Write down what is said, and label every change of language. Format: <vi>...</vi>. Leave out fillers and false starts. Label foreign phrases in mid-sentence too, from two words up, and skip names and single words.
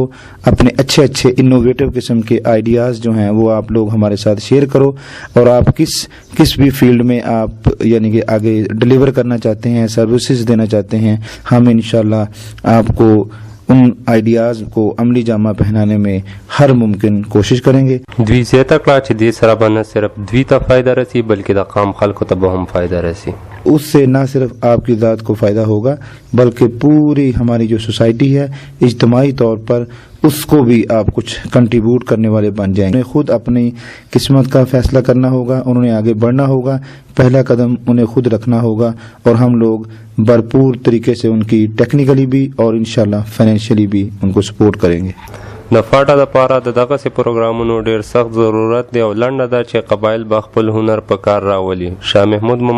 <ur>اپنے اچھے اچھے انوویٹو قسم کے آئیڈیاز جو ہیں وہ آپ لوگ ہمارے ساتھ شیئر کرو اور آپ کس بھی فیلڈ میں آپ یعنی کہ آگے ڈیلیور کرنا چاہتے ہیں، سروسز دینا چاہتے ہیں، ہم ان شاء اللہ آپ کو ان آئیڈیاز کو عملی جامہ پہنانے میں ہر ممکن کوشش کریں گے.</ur> <ps>دوی زیاته کړه چې دې سره به نه صرف دوی ته فایده رسي بلکې د قام خلکو ته به هم فایده رسي.</ps> <ur>اس سے نہ صرف آپ کی ذات کو فائدہ ہوگا بلکہ پوری ہماری جو سوسائٹی ہے اجتماعی طور پر اس کو بھی آپ کچھ کنٹریبیوٹ کرنے والے بن جائیں گے. انہیں خود اپنی قسمت کا فیصلہ کرنا ہوگا، انہیں آگے بڑھنا ہوگا، پہلا قدم انہیں خود رکھنا ہوگا اور ہم لوگ بھرپور طریقے سے ان کی ٹیکنیکلی بھی اور ان شاء اللہ فائنانشلی بھی ان کو سپورٹ کریں گے.</ur> <ps>د فاټا دپاره د دغسې پروګرامونو ډېر سخت ضرورت دی او لنډه ده چې قبایل به خپل هنر په کار راولي. شاه محمود</ps>